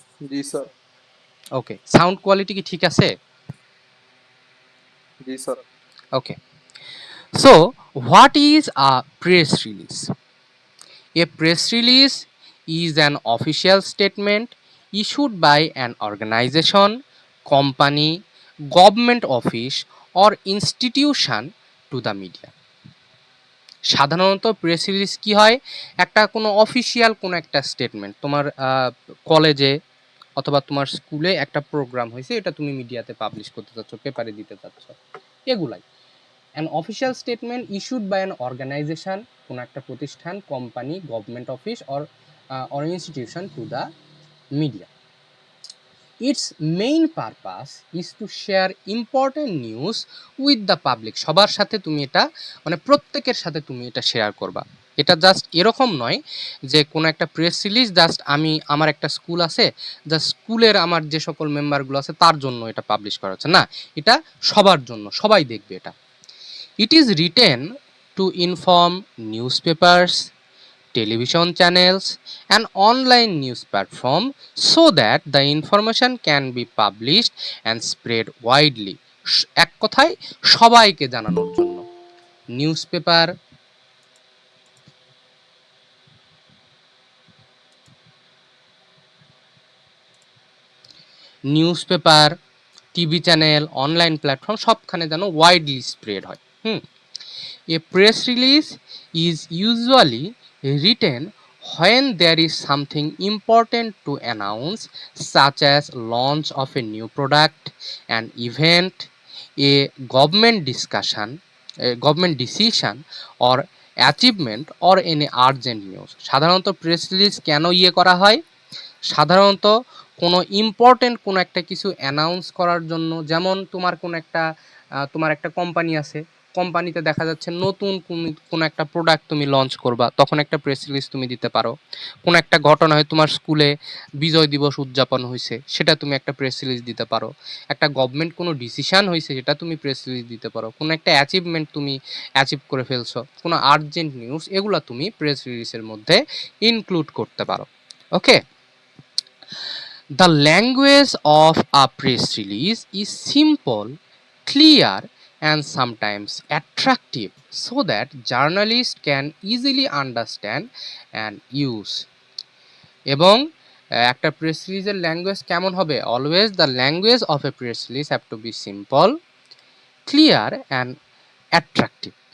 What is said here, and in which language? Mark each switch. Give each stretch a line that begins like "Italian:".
Bangla: জি sir. ওকে, sound quality কি ঠিক আছে? জি sir.
English: Okay, so what is a press release? A press release is an official statement issued by an organization, company, government office or institution to the media.
Bangla: সাধারণত press release কি হয়, একটা কোনো official কোনো একটা স্টেটমেন্ট, তোমার কলেজে অথবা তোমার স্কুলে একটা প্রোগ্রাম হয়েছে, এটা তুমি মিডিয়াতে পাবলিশ করতে চাচ্ছ, পেপারে দিতে চাচ্ছ, এগুলাই
English: an official statement issued by an organization,
Bangla: কোনো একটা প্রতিষ্ঠান, company,
English: Government office or institution to the media. It's main purpose is to share important news with the public.
Bangla: সবার সাথে তুমি এটা, মানে প্রত্যেকের সাথে তুমি এটা শেয়ার করবা। এটা জাস্ট এরকম নয় যে কোনো একটা প্রেস রিলিজ জাস্ট আমি, আমার একটা স্কুল আছে, জাস্ট স্কুলের আমার যে সকল মেম্বারগুলো আছে তার জন্য এটা পাবলিশ করা হচ্ছে, না, এটা সবার জন্য, সবাই দেখবে এটা।
English: It is written to inform newspapers, television channels, and online news platform so that the information can be published and spread widely.
Bangla: এক কথায় সবাইকে জানানোর জন্য। Newspaper, newspaper, TV channel, online platform সবখানে যেন
English: widely spread
Bangla: হয়।
English: A press release is usually written when there is something important to announce, such as launch of a new product, an event, a government discussion, a government decision, or achievement, or any urgent news.
Bangla: সাধারণত press release কেন করা হয়? সাধারণত কোনো important কোনো একটা কিছু announce করার জন্য, যেমন তোমার কোনো একটা তোমার একটা কোম্পানি আছে, কোম্পানিতে দেখা যাচ্ছে নতুন কোনো একটা প্রোডাক্ট তুমি লঞ্চ করবা, তখন একটা প্রেস রিলিজ তুমি দিতে পারো। কোনো একটা ঘটনা হয়, তোমার স্কুলে বিজয় দিবস উদযাপন হয়েছে, সেটা তুমি একটা প্রেস রিলিজ দিতে পারো। একটা গভর্নমেন্ট কোনো ডিসিশন হয়েছে, সেটা তুমি প্রেস রিলিজ দিতে পারো। কোনো একটা অ্যাচিভমেন্ট তুমি অ্যাচিভ করে ফেলছো, কোনো আর্জেন্ট নিউজ, এগুলো তুমি প্রেস রিলিজের মধ্যে ইনক্লুড করতে পারো।
English: Okay, the language of a press release is simple, clear, and sometimes attractive so that journalists can easily understand and use.
Bangla: এবং একটা প্রেস রিলিজের ল্যাঙ্গুয়েজ কেমন হবে?
English: Always the language of a press release have to be simple, clear, and attractive.